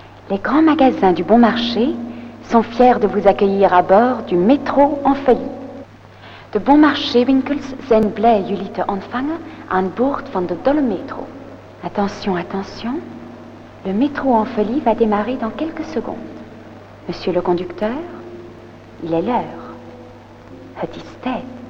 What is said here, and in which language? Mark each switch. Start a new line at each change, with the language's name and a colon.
French: Les grands magasins du bon marché sont fiers de vous accueillir à bord du métro en folie.
Dutch: De bon marché winkels zijn blij jullie te ontvangen aan boord van de dolle métro.
French: Attention, attention. Le métro en folie va démarrer dans quelques secondes. Monsieur le conducteur, il est l'heure.
Dutch: Het is tijd.